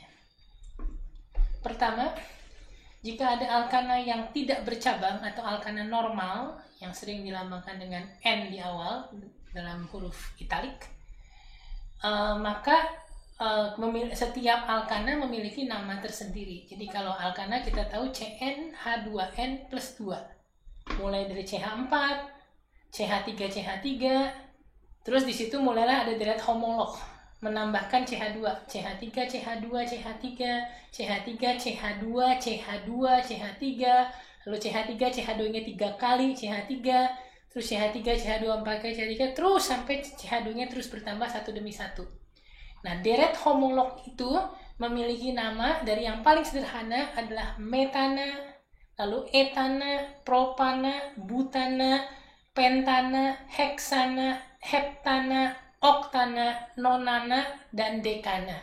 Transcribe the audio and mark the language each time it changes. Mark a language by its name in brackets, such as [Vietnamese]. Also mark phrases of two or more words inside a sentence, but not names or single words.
[Indonesian] Pertama, jika ada alkana yang tidak bercabang atau alkana normal yang sering dilambangkan dengan N di awal dalam huruf italik, maka setiap alkana memiliki nama tersendiri. Jadi kalau alkana kita tahu CnH2n plus 2, mulai dari CH4, CH3, CH3, terus di situ mulailah ada deret homolog menambahkan CH2, CH3, CH2, CH3, CH3, CH2, CH2, CH3, lalu CH3, CH2-nya 3 kali, CH3, terus CH3, CH2 4 kali, CH3, terus sampai CH2-nya terus bertambah satu demi satu. Nah, deret homolog itu memiliki nama dari yang paling sederhana adalah metana, lalu etana, propana, butana, pentana, heksana, heptana, oktana, nonana, dan dekana.